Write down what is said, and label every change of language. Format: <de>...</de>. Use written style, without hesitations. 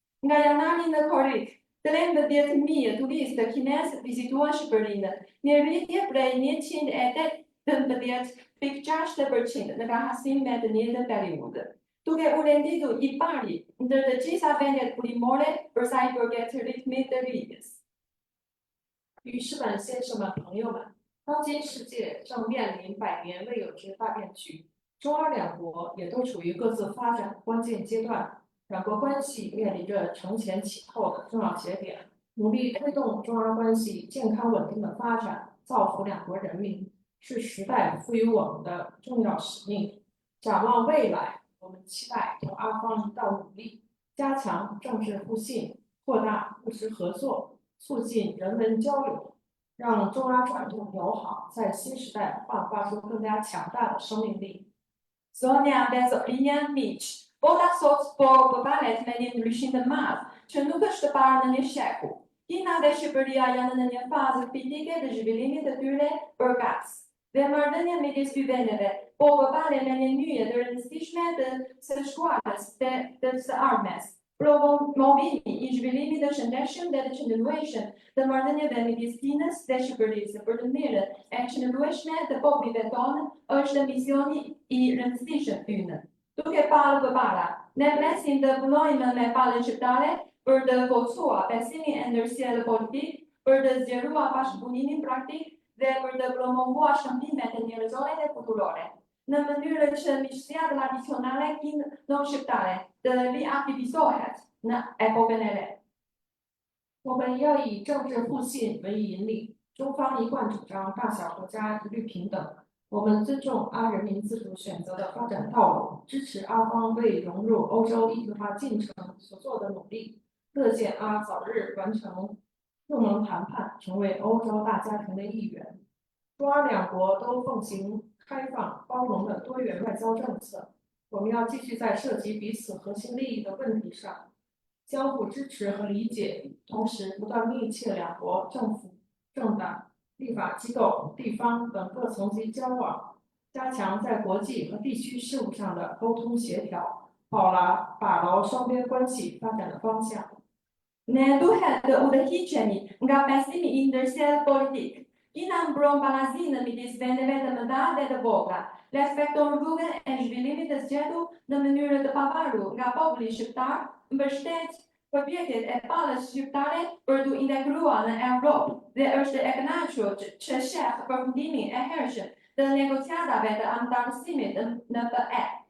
<sq>Nga janari në korrik, 13.000 turistë kinezë vizituan Shqipërinë, një rritje prej 118.6% në krahasim me të njëjtën periudhë. Duke u renditur i pari ndër të gjitha vendet kulimore për sa i përket ritmit të rritjes.</sq> <zh>女士们、先生们、朋友们，当今世界正面临100年未有之大变局，中阿两国也都处于各自发展关键阶段，两国关系面临着承前启后的重要节点，努力推动中阿关系健康稳定的发展，造福两国人民，是时代赋予我们的重要使命。展望未来，我们期待同阿方一道努力，加强政治互信，扩大务实合作，促进人文交流，让中阿传统友好在新时代焕发出更加强大的生命力。</zh> <sq>Zonja dhe zotrinja miq, Bota sot po përballet me një ndryshim të madh që nuk është të parë në një shekull. Kina dhe Shqipëria janë në një fazë kritike të zhvillimit të tyre përkatës. Dhe marrëdhënia midis dy vendeve po përballet me një nyje të rëndësishme të së shkuarës të së ardhmes. Promovimi i zhvillimit të shëndetshëm dhe të qëndrueshëm të marrëdhënieve midis Kinës dhe Shqipërisë për të mirën e qëndrueshme të popujve tonë është misioni i rëndësishëm ynë. Duke parë përpara, ne presim të punojmë me palën shqiptare për të forcuar besimin e ndërsjellë politik, për të zgjeruar bashkëpunimin praktik dhe për të promovuar shëmbimet e njerëzore dhe kulturore. Në mënyrë që miqësia tradicionale kino-shqiptare të riaktivizohet në epokën e re.</sq> <zh>我们要以政治互信为引领，中方一贯主张大小国家一律平等。我们尊重阿人民自主选择的发展道路，支持阿方为融入欧洲一体化进程所做的努力，乐见阿早日完成入盟谈判，成为欧洲大家庭的一员。中阿两国都奉行开放包容的多元外交政策，我们要继续在涉及彼此核心利益的问题上相互支持和理解，同时不断密切两国政府、政党、立法机构、地方等各层级交往，加强在国际和地区事务上的沟通协调，把牢双边关系发展的方向。</zh> <sq>Ne duhet të udhëhiqemi nga besimi i ndërsjellë politik. Kina mbron balazinë midis vendeve të mëdha dhe të vogla, respekton rrugën e zhvillimit të zgjedhur në mënyrë të pavarur nga populli shqiptar, mbështet përpjekjet e palës shqiptare për t'u integruar në Europë dhe është e kënaqur që sheh përfundimin e hershëm të negociatave të anëtarësimit në PE.</sq>